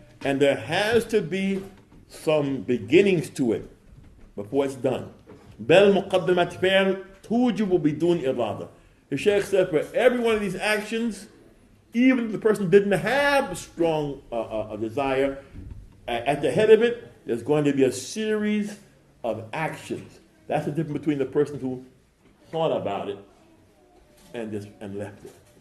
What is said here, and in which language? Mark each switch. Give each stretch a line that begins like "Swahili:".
English: And there has to be some beginnings to it before it's done.
Arabic: بل مقدمات فعل توجب بدون إرادة.
English: The Shaykh said for every one of these actions, even if the person didn't have a strong desire, at the head of it, there's going to be a series of actions. That's the difference between the person who thought about it and left it.